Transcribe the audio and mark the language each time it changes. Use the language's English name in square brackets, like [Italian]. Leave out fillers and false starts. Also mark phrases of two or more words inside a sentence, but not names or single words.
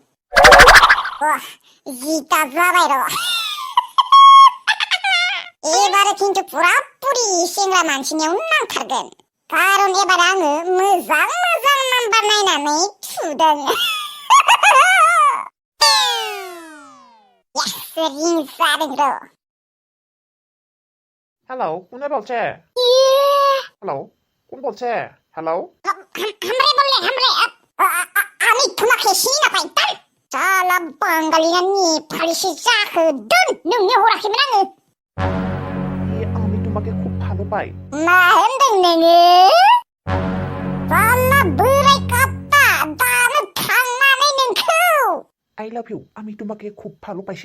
[Bodo] 10 जाबाय र' एबार खिन्थु पुरापुरि सेंग्रा मानसिनियाव नांथारगोन कारन एबार आङो मोजां नाम्बार नायनानै थुदों रिं जादों र' [Bangla] हेलौ কোনে বলছে हेलौ কোন বলছে हेलौ [Bodo] हमरे [Bangla] আমি তোমাকে চিনি পাইতাম [Bodo] साला बांगालिना नेपालिसो जाखो दोन नोंनो हराखैमोन आङो [Bangla] আমি তোমাকে খুব ভালো পাই [Bodo] मा होनदों नोङो साला बोराय काप्पा दानो थांनानै नोंखौ [English] I love you [Bangla] আমি তোমাকে খুব ভালো পাইছে